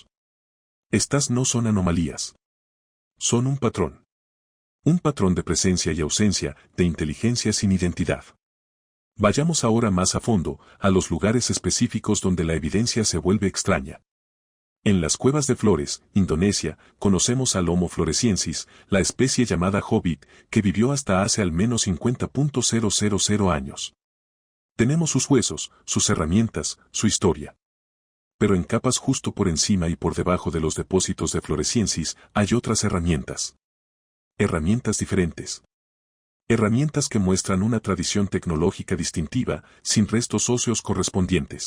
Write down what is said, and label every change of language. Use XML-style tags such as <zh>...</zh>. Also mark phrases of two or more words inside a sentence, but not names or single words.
<es>Estas no son anomalías. Son un patrón. Un patrón de presencia y ausencia, de inteligencia sin identidad. Vayamos ahora más a fondo, a los lugares específicos donde la evidencia se vuelve extraña. En las cuevas de Flores, Indonesia, conocemos al Homo floresiensis, la especie llamada hobbit, que vivió hasta hace al menos 50.000 años. Tenemos sus huesos, sus herramientas, su historia. Pero en capas justo por encima y por debajo de los depósitos de floresiensis hay otras herramientas. Herramientas diferentes. Herramientas que muestran una tradición tecnológica distintiva, sin restos óseos correspondientes.</es>